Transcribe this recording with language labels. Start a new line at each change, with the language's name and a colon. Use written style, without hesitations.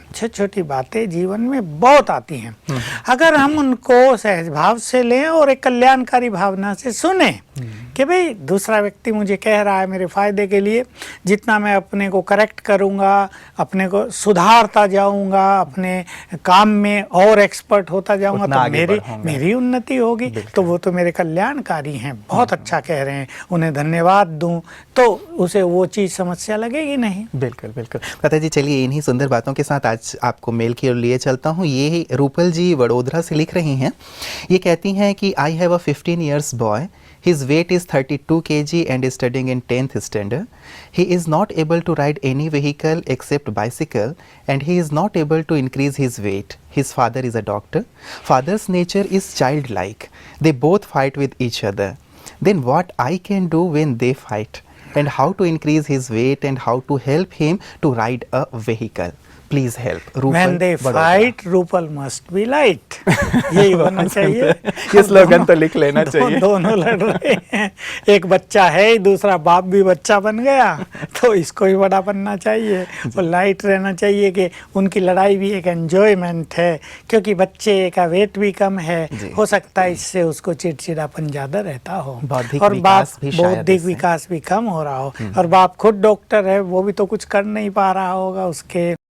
Hindi: छोटी छोटी बातें जीवन में बहुत आती हैं, अगर हम उनको सहज भाव से लें और एक कल्याणकारी भावना से सुने कि भाई दूसरा व्यक्ति मुझे कह रहा है मेरे फायदे के लिए, जितना मैं अपने को करेक्ट करूँगा, अपने को सुधारता जाऊँगा, अपने काम में और एक्सपर्ट होता जाऊँगा तो मेरी उन्नति होगी। तो वो तो मेरे कल्याणकारी हैं, बहुत अच्छा कह रहे हैं, उन्हें धन्यवाद दूँ तो उसे वो चीज़ समस्या लगेगी नहीं। बिल्कुल बिल्कुल। पता जी, चलिए इन्हीं सुंदर बातों के साथ आज आपको मेल की ओर लिए चलता हूँ। ये रूपल जी वडोदरा से लिख रही हैं। ये कहती हैं कि
English: I have a 15 years boy, his weight is 32 kg and is studying in 10th standard. He is not able to ride any vehicle except bicycle and he is not able to increase his weight. His father is a doctor. Father's nature is childlike. They both fight with each other. Then what I can do when they fight? And how to increase his weight and how to help him to ride a vehicle? Please help. When they fight, Rupal must be light.
Hindi: यही होना चाहिए। ये slogan तो लिख लेना चाहिए। दोनों लड़ रहे हैं, एक बच्चा है, दूसरा बाप भी बच्चा बन गया, तो इसको ही बड़ा बनना चाहिए और लाइट रहना चाहिए कि उनकी लड़ाई भी एक एंजॉयमेंट है, क्योंकि बच्चे का वेट भी कम है, हो सकता है इससे उसको चिड़चिड़ापन ज़्यादा रहता हो और बौद्धिक विकास भी कम हो रहा हो, और बाप खुद डॉक्टर है, वो भी तो कुछ कर नहीं पा रहा होगा, उसके